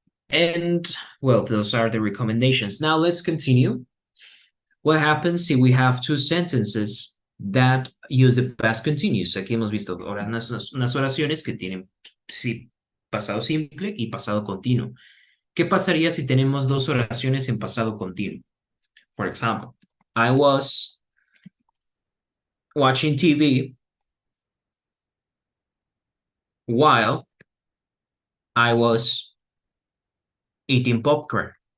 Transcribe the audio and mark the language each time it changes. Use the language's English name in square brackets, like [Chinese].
[English] And, well, those are the recommendations. Now let's continue. What happens if we have two sentences that use the past continuous? [Spanish] Aquí hemos visto ahora unas oraciones que tienen sí, pasado simple y pasado continuo. ¿Qué pasaría si tenemos dos oraciones en pasado continuo? [English] For example, I was watching TV while I was eating popcorn.